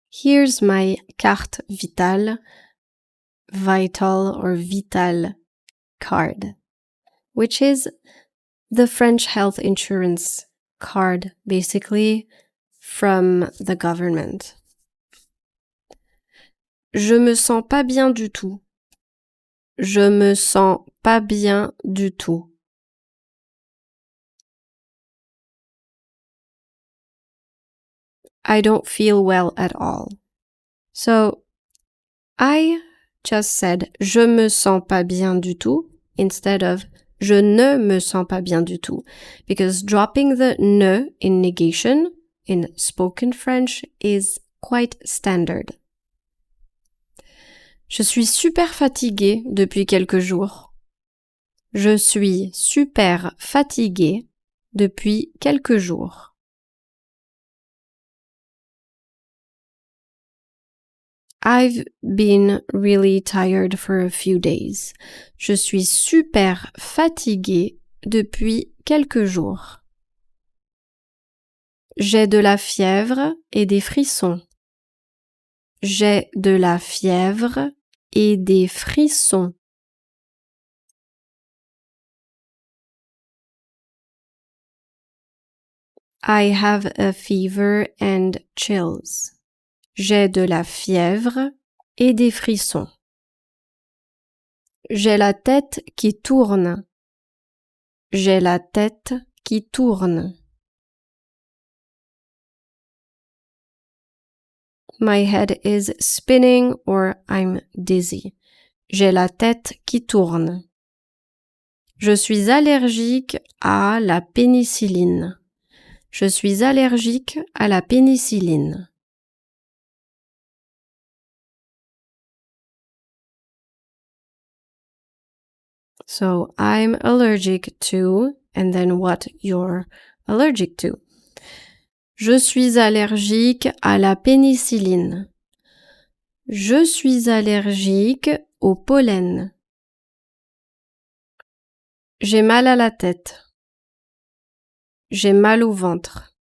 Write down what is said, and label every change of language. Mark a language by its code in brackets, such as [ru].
[en] Here's my carte vitale, vital or vital card, which is the French health insurance card, basically, from the government. [fr] Je me sens pas bien du tout. Je me sens pas bien du tout. [en] I don't feel well at all. So, I just said [fr] je me sens pas bien du tout [en] instead of [fr] je ne me sens pas bien du tout, [en] because dropping the ne in negation in spoken French is quite standard. [fr] Je suis super fatiguée depuis quelques jours. Je suis super fatiguée depuis quelques jours. [en] I've been really tired for a few days. [fr] Je suis super fatiguée depuis quelques jours. J'ai de la fièvre et des frissons. J'ai de la fièvre et des frissons. [en] I have a fever and chills. [fr] J'ai de la fièvre et des frissons. J'ai la tête qui tourne. J'ai la tête qui tourne. [en] My head is spinning or I'm dizzy. [fr] J'ai la tête qui tourne. Je suis allergique à la pénicilline. Je suis allergique à la pénicilline. [en] So I'm allergic to, and then what you're allergic to. [fr] Je suis allergique à la pénicilline. Je suis allergique au pollen. J'ai mal à la tête. J'ai mal au ventre.